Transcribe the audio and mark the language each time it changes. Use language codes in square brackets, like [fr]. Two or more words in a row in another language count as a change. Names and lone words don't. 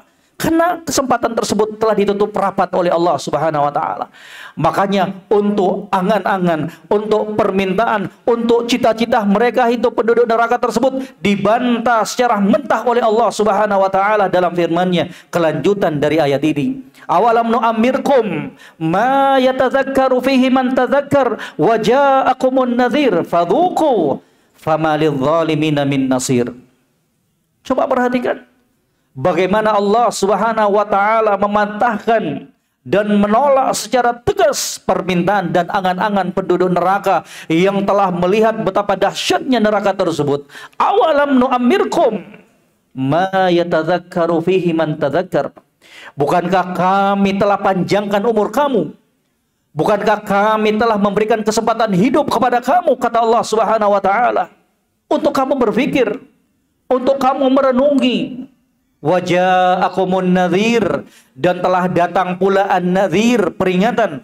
[id] Karena kesempatan tersebut telah ditutup rapat oleh Allah [ar] سبحانه وتعالى. [id] Makanya untuk angan-angan, untuk permintaan, untuk cita-cita mereka itu penduduk neraka tersebut dibantah secara mentah oleh Allah [ar] سبحانه وتعالى [id] dalam firman-Nya. Kelanjutan dari ayat ini. [ar] أولم نعمركم ما يتذكر فيه من تذكر وجاءكم النذير فذوقوا فما للظالمين من نصير. [id] Coba perhatikan bagaimana Allah [ar] سبحانه وتعالى [id] memantahkan dan menolak secara tegas permintaan dan angan-angan penduduk neraka yang telah melihat betapa dahsyatnya neraka tersebut. [ar] أولم نعمركم ما يتذكر فيه من تذكر. [id] Bukankah kami telah panjangkan umur kamu? Bukankah kami telah memberikan kesempatan hidup kepada kamu, kata Allah [ar] سبحانه وتعالى, [id] untuk kamu berpikir, untuk kamu merenungi. [ar] وجاءكم النذير, [id] dan telah datang pula an-nadhir, peringatan.